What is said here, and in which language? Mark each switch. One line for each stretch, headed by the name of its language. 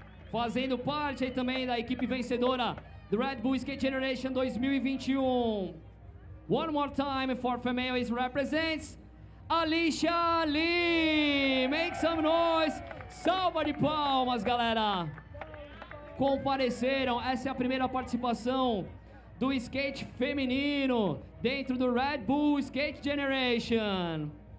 Portuguese: Fazendo parte aí também da equipe vencedora do Red Bull Skate Generation 2021.
English: One more time for females represents Allysha Le. Make some noise.
Portuguese: Salva de palmas, galera. Compareceram, essa é a primeira participação do skate feminino dentro do Red Bull Skate Generation.